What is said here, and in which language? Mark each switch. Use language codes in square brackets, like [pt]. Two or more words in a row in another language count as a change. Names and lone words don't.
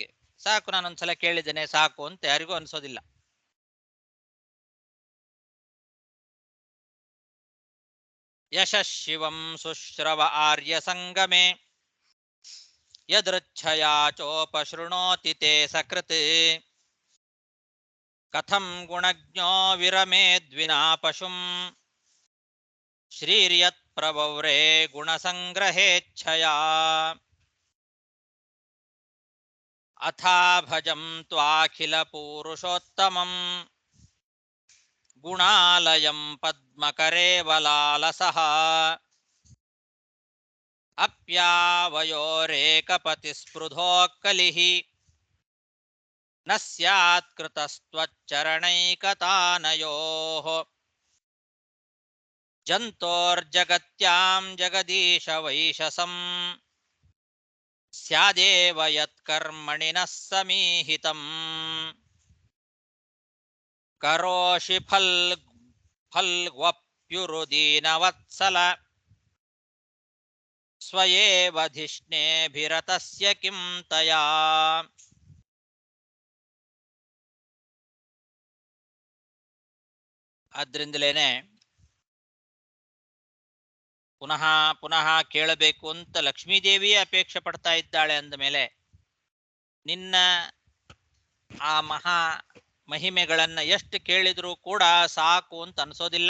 [kn] ಸಾಕು, ನಾನೊಂದ್ಸಲ ಕೇಳಿದ್ದೇನೆ ಸಾಕು ಅಂತ ಯಾರಿಗೂ ಅನ್ಸೋದಿಲ್ಲ. [sa] ಯಶಃಶಿವಂ ಶುಶ್ರವ ಆರ್ಯ ಸಂಗಮೇ ಯದೃಚ್ಛಯಾ ಚೋಪಶೃಣೋತಿ ತೇ ಸಕೃತ್ ಕಥಂ ಗುಣಜ್ಞೋ ವಿರಮೇದ್ವಿನಾ ಪಶುಂ ಶ್ರೀರ್ಯತ್ ಪ್ರವವ್ರೇ ಗುಣಸಂಗ್ರಹೇಚ್ಛಯಾ. ಅಥಾ ಭಜಂ ತ್ವಾಖಿಲ ಪೂರುಷೋತ್ತಮಂ ಗುಣಾಲಯಂ ಪದ್ಮಕರೇವಲಾಲಸಃ ಅಪ್ಯಾವಯೋರೇಕಪತಿಸ್ಪೃಧೋಕ್ಕಲಿಃ ನ ಸ್ಯಾತ್ ಕೃತಸ್ತ್ವಚ್ಚರಣೈಕತಾನಯೋಃ ಜಂತೋರ್ಜಗತ್ಯಾಂ ಜಗದೀಶ ವೈಶಸಂ ಸ್ಯಾದೇವ ಯತ್ಕರ್ಮಣಿನಃ ಸಮೀಹಿತಂ ಕರೋಷಿ ಫಲ್ಗ್ವಪ್ಯುರುದೀನವತ್ಸಲ ಸ್ವಯೇವ ಧಿಷ್ಣೇಭಿರತಸ್ಯ ಕಿಂ ತಯಾ. [kn] ಆದ್ರಿಂದಲೇನೆ ಪುನಃ ಪುನಃ ಕೇಳಬೇಕು ಅಂತ ಲಕ್ಷ್ಮೀದೇವಿಯೇ ಅಪೇಕ್ಷೆ ಪಡ್ತಾ ಇದ್ದಾಳೆ ಅಂದ ಮೇಲೆ ನಿನ್ನ ಆ ಮಹಾ ಮಹಿಮೆಗಳನ್ನ ಎಷ್ಟು ಕೇಳಿದರೂ ಕೂಡ ಸಾಕು ಅಂತ ಅನಿಸೋದಿಲ್ಲ.